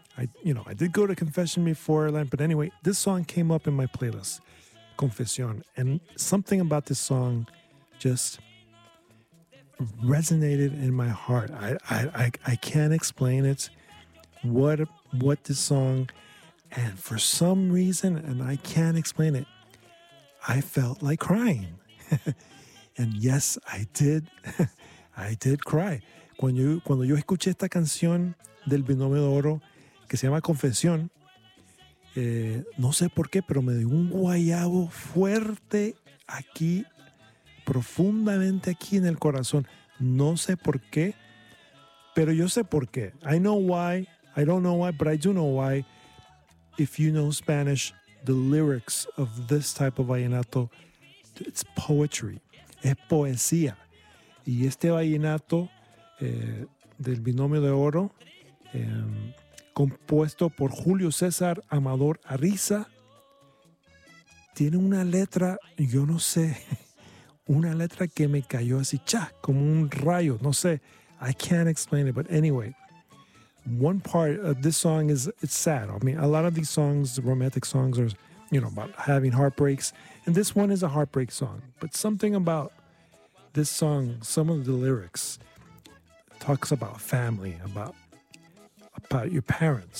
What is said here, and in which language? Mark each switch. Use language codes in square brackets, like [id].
[en] I did go to confession before Lent, but anyway, this song came up in my playlist, Confesión, and something about this song just resonated in my heart. I can't explain it, what this song, and for some reason, and I can't explain it, I felt like crying. And yes, I did. I did cry. [es] Cuando yo escuché esta canción del Binomio de Oro, que se llama Confesión, no sé por qué, pero me dio un guayabo fuerte aquí, profundamente aquí en el corazón. No sé por qué, pero yo sé por qué. [en] I know why. I don't know why, but I do know why. If you know Spanish, the lyrics of this type of vallenato, it's poetry. [es] Es poesía. Y este vallenato del Binomio de Oro, compuesto por Julio César Amador Ariza, tiene una letra, yo no sé, una letra que me cayó así, cha, como un rayo, no sé. [en] I can't explain it, but anyway, one part of this song is, it's sad. I mean, a lot of these songs, romantic songs, are, you know, about having heartbreaks, and this one is a heartbreak song, but something about this song, some of the lyrics, talks about family, about your parents.